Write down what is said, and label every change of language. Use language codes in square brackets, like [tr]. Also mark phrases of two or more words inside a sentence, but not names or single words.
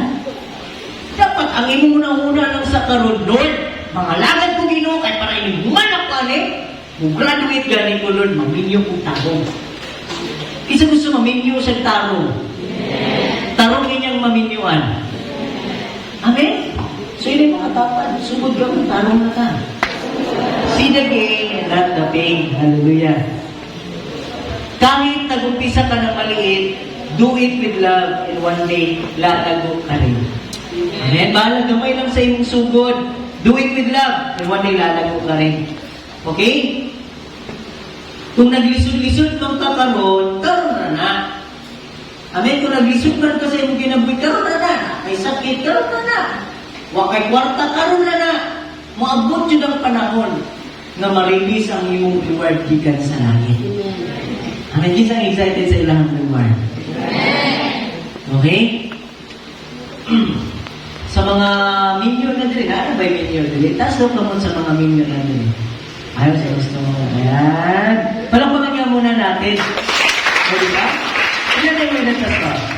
[ceb] Dapat ang imong una lang sa karon, Lord, mangalagad ko Ginoo kay para inimuman ako ani, mag-graduate gani ko, Lord, maminyo kong tarong. Isa gusto maminyo sa tarong. Tarong ninyang maminyuan. [tl] Amen? So, yun yung mga tapan. [ceb] Sugod ka kung tarong na ka. [en] See the gain and not the pain. [tl] Hallelujah. Kahit nag-umpisa ka na maliit, [en] do it with love and one day, [tl] lalago ka rin. Amen? [ceb] Bahala gamay lang sa imong sugod. [en] Do it with love and one day, [tl] lalago ka rin. Okay? [ceb] Kung naglisod-lisod kang kakaroon, karoon na na. Amen? Kung naglisod man ka sa imong ginabuhi, karoon na na. May sakit, karoon na na. Wakay kwarta, karoon na na. Maabot yun ang panahon na ma-release ang imong reward gikan sa langit. Amen? Kisang excited sa ilang reward. Okay? [tl] Sa mga minion na din, ano ba yung minion din? Taas daw ka mo sa mga minion na din. [ceb] Ayaw sa gusto mo. Ayan. [tl] Palakpakan nga muna natin. O, diba? Ilan na yung minutes pa?